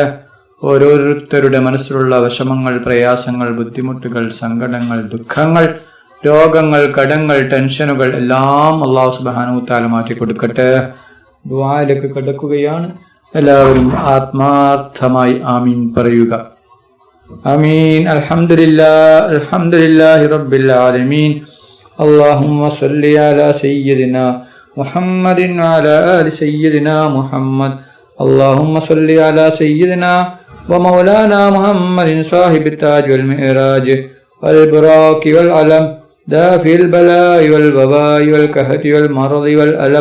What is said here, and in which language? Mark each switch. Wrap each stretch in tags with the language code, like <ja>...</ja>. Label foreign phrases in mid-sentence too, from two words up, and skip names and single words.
<ml>ഓരോരുത്തരുടെ മനസ്സിലുള്ള വിഷമങ്ങൾ, പ്രയാസങ്ങൾ, ബുദ്ധിമുട്ടുകൾ, സങ്കടങ്ങൾ, ദുഃഖങ്ങൾ, രോഗങ്ങൾ, കടങ്ങൾ, ടെൻഷനുകൾ എല്ലാം</ml> <ar>الله سبحانه وتعالى</ar> <ml>മാറ്റി കൊടുക്കട്ടെ. ദുആയിലേക്ക് കടക്കുകയാണ്. എല്ലാവരും ആത്മാർത്ഥമായി ആമീൻ പറയുക.</ml> <ar>آمين. الحمد لله رب العالمين. اللهم صل على سيدنا محمد وعلى آل سيدنا محمد. اللهم صل على سيدنا ومولانا محمد صاحب التاج والمعراج والبراق والعلم دافع البلاء والوباء والكهف والمرض والألم.</ar>